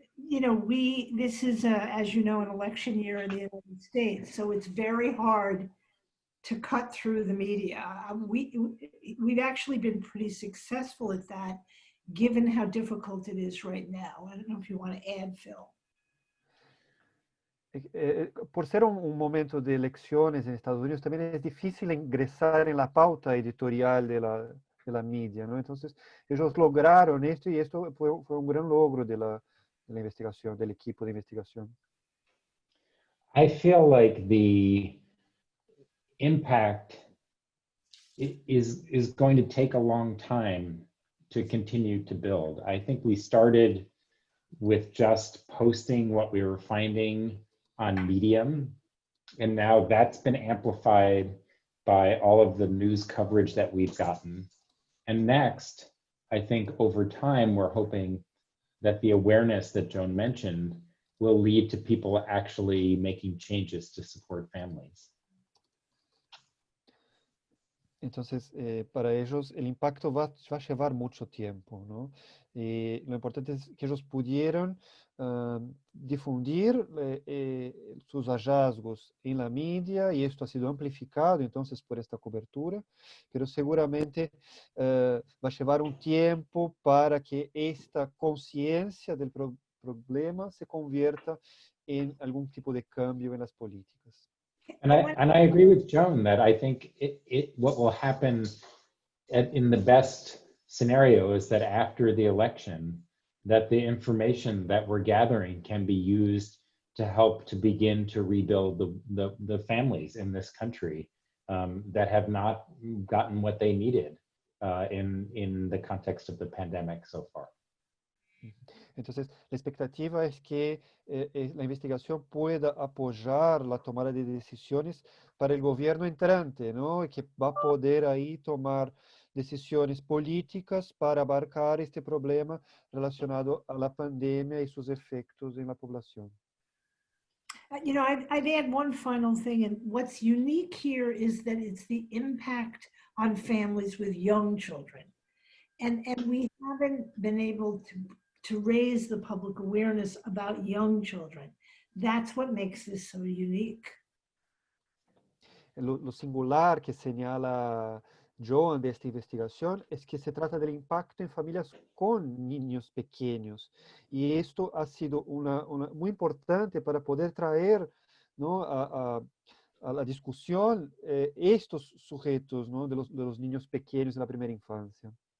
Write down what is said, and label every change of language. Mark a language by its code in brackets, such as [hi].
[en] You know, this is, as you know, an election year in the United States, so it's very hard to cut through the media. We've actually been pretty successful at that, given how difficult it is right now. I don't know if you want to add, Phil. [es] Por ser un momento de elecciones en Estados Unidos, también es difícil ingresar en la pauta editorial de la media, ¿no? Entonces, ellos lograron esto y esto fue un gran logro de la investigación, del equipo de investigación. [en] I feel like the impact is going to take a long time to continue to build. I think we started with just posting what we were finding on Medium, and now that's been amplified by all of the news coverage that we've gotten. And next, I think over time, we're hoping that the awareness that Joan mentioned will lead to people actually making changes to support families. [es] Entonces, para ellos el impacto va a llevar mucho tiempo, ¿no? Y lo importante es que ellos pudieron difundir sus hallazgos en la media y esto ha sido amplificado entonces por esta cobertura, pero seguramente va a llevar un tiempo para que esta conciencia del problema se convierta en algún tipo de cambio en las políticas. [en] And I agree with Joan that I think what will happen in the best scenario is that after the election, that the information that we're gathering can be used to help to begin to rebuild the families in this country that have not gotten what they needed in the context of the pandemic so far. [es] Entonces, la expectativa es que la investigación pueda apoyar la tomada de decisiones para el gobierno entrante, ¿no? Y que va a poder ahí tomar decisiones políticas para abarcar este problema relacionado a la pandemia y sus efectos en la población. [en] You know, I'd add one final thing, and what's unique here is that it's the impact on families with young children. And we haven't been able to raise the public awareness about young children. That's what makes this so unique. [es] Lo singular que señala Joan de esta investigación es que se trata del impacto en familias con niños pequeños. Y esto ha sido muy importante para poder traer, ¿no?, a la discusión estos sujetos, ¿no?, de los niños pequeños de la primera infancia.